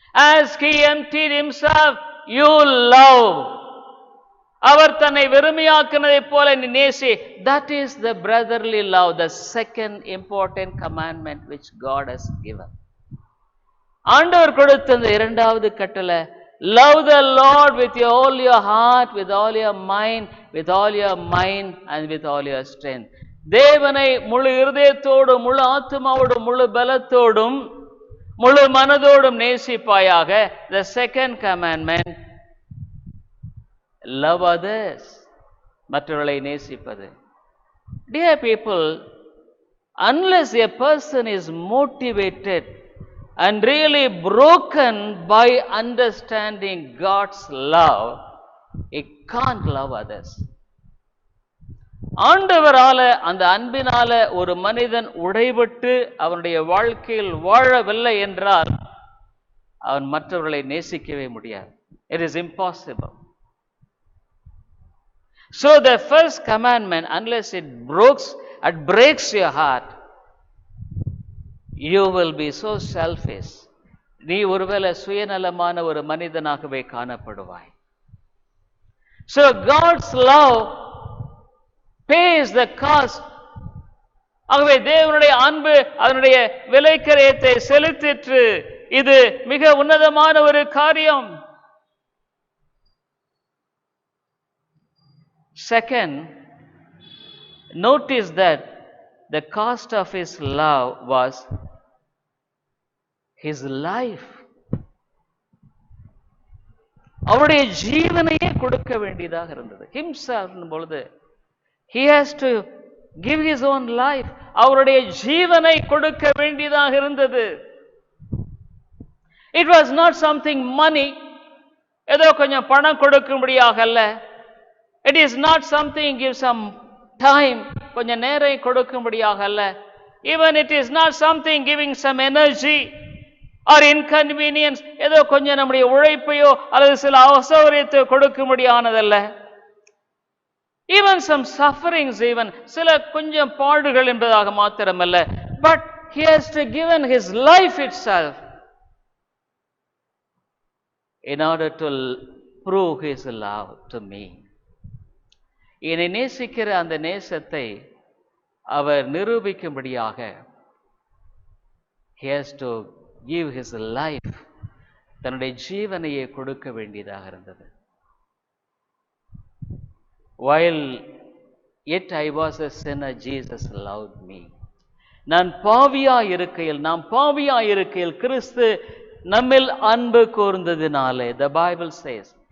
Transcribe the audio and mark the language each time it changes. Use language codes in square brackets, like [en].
[en] As he emptied himself, you love. [ta] அவர் தன்னை வெறுமையாக்கினதைப் போல நீ நேசி. [en] That is the brotherly love, the second important commandment which God has given. [ta] ஆண்டவர் கொடுத்த இந்த 2வது கட்டளை, [en] love the Lord with all your heart, with all your mind, with all your mind and with all your strength. [ta] தேவனை முழு இருதயத்தோடும், முழு ஆத்துமாவோடும், முழு பலத்தோடும், முழு மனதோடும் நேசிப்பாயாக. [en] The second commandment, love others, [ta] மற்றவர்களை நேசிப்பது. [en] Dear people, unless a person is motivated and really broken by understanding God's love, he can't love others. [ta] ஆண்டவரால அந்த அன்பினால ஒரு மனிதன் உடைபட்டு அவனுடைய வாழ்க்கையில் வாழவில்லை என்றால் அவன் மற்றவர்களை நேசிக்கவே முடியாது. [en] It is impossible. So the first commandment, unless it breaks your heart, you will be so selfish. [ta] நீ ஒருவேளை சுயநலமான ஒரு மனிதனாகவே காணப்படுவாய். [en] So God's love pays the cost. [ta] ஆகவே தேவனுடைய அன்பு அதனுடைய விலைக்கரையத்தை செலுத்திற்று. இது மிக உன்னதமான ஒரு காரியம். [en] Second, notice that the cost of his love was his life. [ta] அவருடைய ஜீவனையே கொடுக்க வேண்டியதாக இருந்தது. [en] himself [ta] பொழுது [en] he has to give his own life. [ta] அவருடைய ஜீவனை கொடுக்க வேண்டியதாக இருந்தது. [en] It was not something money, [ta] ஏதோ கொஞ்சம் பணம் கொடுக்கும்படியாக அல்ல. [en] It is not something give some time, [ta] கொஞ்சம் நேரம் கொடுக்கும்படியாக அல்ல. [en] Even it is not something giving some energy or inconvenience, [ta] ஏதோ கொஞ்சம் நம்முடைய உழைப்பையோ அல்லது சில அசௌகரியத்தை கொடுக்கும்படியானதல்ல. [en] Even some sufferings, even [ta] சில கொஞ்சம் பாடுகள் என்பதாக மாத்திரமல்ல. [en] But he has to given his life itself in order to prove his love to me. [ta] என்னை நேசிக்கிற அந்த நேசத்தை அவர் நிரூபிக்கும்படியாக [en] he has to give his life, [ta] தன்னுடைய ஜீவனையை கொடுக்க வேண்டியதாக இருந்தது. [en] While yet I was a sinner, Jesus loved me. [ta] நான் பாவியாய் இருக்கையில், நாம் பாவியாய் இருக்கையில் கிறிஸ்து நம்மில் அன்பு கூர்ந்ததினாலே, [en] the Bible says.